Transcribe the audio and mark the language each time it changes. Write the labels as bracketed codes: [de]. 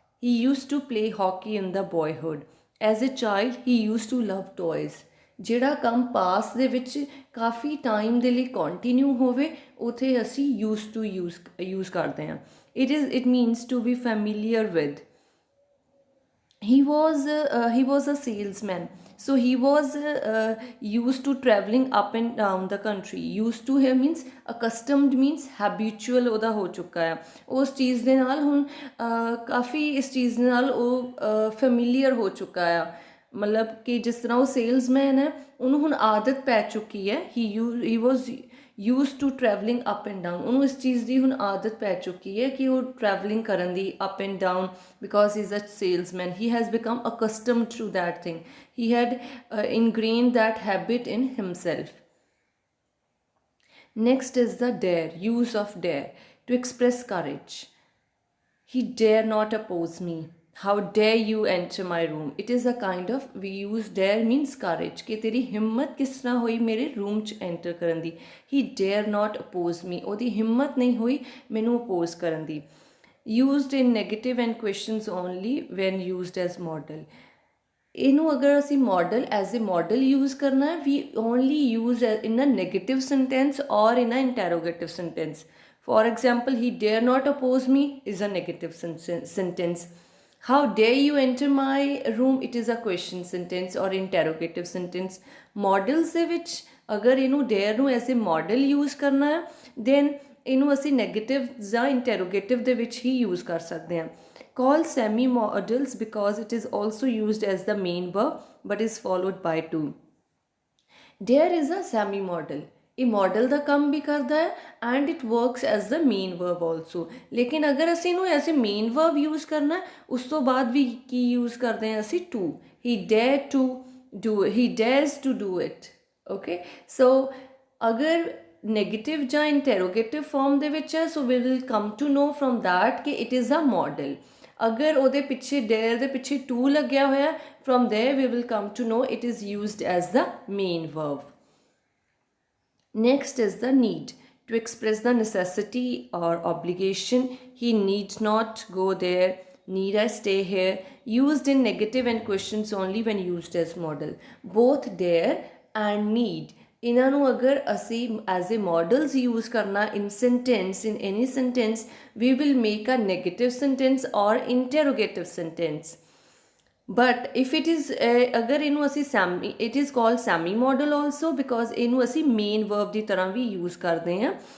[en] He used to play hockey in the boyhood. As a child he used to love toys. [pa] ਜਿਹੜਾ ਕੰਮ ਪਾਸ ਦੇ ਵਿੱਚ ਕਾਫੀ time ਦੇ ਲਈ ਕੰਟੀਨਿਊ ਹੋਵੇ, ਉਥੇ ਅਸੀਂ [en] used to use [pa] ਕਰਦੇ ਹਾਂ. [en] It means to be familiar with. He was a salesman, so he was used to traveling up and down the country. Used to here means accustomed, means habitual [pa] ਉਹਦਾ ਹੋ ਚੁੱਕਾ ਹੈ ਉਸ ਚੀਜ਼ ਦੇ ਨਾਲ. ਹੁਣ ਕਾਫੀ ਇਸ ਚੀਜ਼ ਦੇ ਨਾਲ ਉਹ ਫੈਮਿਲੀਅਰ ਹੋ ਚੁੱਕਾ ਆ. ਮਤਲਬ ਕਿ ਜਿਸ ਤਰ੍ਹਾਂ ਉਹ ਸੇਲਸਮੈਨ ਹੈ, ਉਹਨੂੰ ਹੁਣ ਆਦਤ ਪੈ ਚੁੱਕੀ ਹੈ. [en] he was used to traveling up and down. [pa] ਉਹਨੂੰ ਇਸ ਚੀਜ਼ ਦੀ ਹੁਣ ਆਦਤ ਪੈ ਚੁੱਕੀ ਹੈ ਕਿ ਉਹ ਟਰੈਵਲਿੰਗ ਕਰਨ ਦੀ [en] up and down, because he is a salesman. He has become accustomed to that thing. He had ingrained that habit in himself. Next is the dare, use of dare, to express courage. He dare not oppose me. how dare you enter my room, it is a kind of, we use dare means courage, [pa] कि तेरी हिम्मत किस तरह हुई मेरे room च enter Karan the. [en] he dare not oppose me, [pa] ਉਹਦੀ ਹਿੰਮਤ ਨਹੀਂ ਹੋਈ ਮੈਨੂੰ oppose ਕਰਨ ਦੀ. [en] used in negative and questions only when used as model. [pa] ਇਹਨੂੰ ਅਗਰ ਅਸੀਂ model as a model use ਕਰਨਾ ਹੈ, [en] We only use in a negative sentence or in a interrogative sentence. For example, he dare not oppose me is a negative sentence. How dare you enter my room, it is a question sentence or interrogative sentence. [pa] Models ਦੇ ਵਿੱਚ ਅਗਰ ਇਹਨੂੰ dare ਨੂੰ as a model use ਕਰਨਾ ਹੈ, [en] then [pa] ਇਹਨੂੰ ਅਸੀਂ negative ਜਾਂ ਇੰਟੈਰੋਗੇਟਿਵ ਦੇ ਵਿੱਚ ਹੀ ਯੂਜ਼ ਕਰ ਸਕਦੇ ਹਾਂ. [en] Called semi-modals because it is also used as the main verb but is followed by to. Dare is a semi-modal. [pa] ਇਹ ਮੋਡਲ ਦਾ ਕੰਮ ਵੀ ਕਰਦਾ ਹੈ [en] And it works as the main verb also. [pa] ਲੇਕਿਨ ਅਗਰ ਅਸੀਂ ਇਹਨੂੰ as a main verb use ਕਰਨਾ, ਉਸ ਤੋਂ ਬਾਅਦ ਵੀ ਕੀ ਯੂਜ਼ ਕਰਦੇ ਹਾਂ ਅਸੀਂ, to. [en] He dare to do, he dares to do it. Okay, [pa] ਸੋ ਅਗਰ ਨੈਗੇਟਿਵ ਜਾਂ ਇੰਟੈਰੋਗੇਟਿਵ ਫਾਰਮ ਦੇ ਵਿੱਚ ਹੈ, [en] So we will come to know from that ਕਿ it is a model. [pa] ਅਗਰ ਉਹਦੇ ਪਿੱਛੇ ਡੇਅਰ ਦੇ ਪਿੱਛੇ ਟੂ ਲੱਗਿਆ ਹੋਇਆ, [en] From there we will come to know it is used as the main verb. Next is the need, to express the necessity or obligation. He needs not go there, need I stay here. Used in negative and questions only when used as model. Both dare and need, [pa] ਇਹਨਾਂ ਨੂੰ ਅਗਰ ਅਸੀਂ as a models use ਕਰਨਾ [en] In sentence, in any sentence, we will make a negative sentence or interrogative sentence. But if it is [pa] ਅਗਰ ਇਹਨੂੰ ਅਸੀਂ semi, [en] it is called semi model also because [pa] ਇਹਨੂੰ ਅਸੀਂ ਮੇਨ ਵਰਬ ਦੀ ਤਰ੍ਹਾਂ ਵੀ ਯੂਜ਼ ਕਰਦੇ ਹਾਂ.